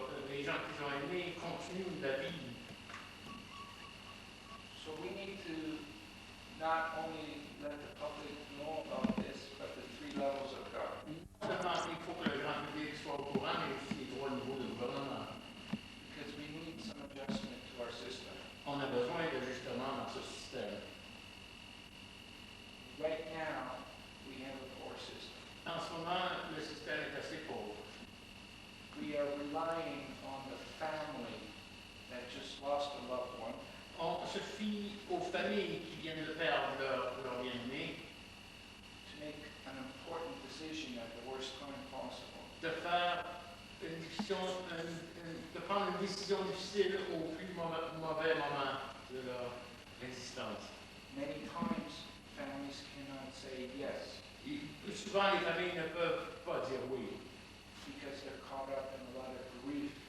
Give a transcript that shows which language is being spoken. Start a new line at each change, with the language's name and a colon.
French: Les gens qu'ils ont aimés continuent la vie.
English: So we need to not only let the public know about this, but the 3 levels of government.
French: Non seulement il faut que le grand public soit au courant, mais aussi les 3 niveaux de gouvernement.
English: Because we need some adjustment to our system.
French: On a besoin d'ajustements dans ce système.
English: Right now, we have a poor system.
French: En ce moment, le système est assez pauvre.
English: We are relying on the family that just lost a loved one
French: On se fie aux familles qui viennent de perdre leur bien-aimé,
English: to make an important decision at the worst time possible.
French: de faire une décision, de prendre une décision difficile au plus mauvais moment de leur existence.
English: Many times, families cannot say yes
French: Plus souvent, les familles ne peuvent pas dire oui,
English: because they're caught up in a lot of grief.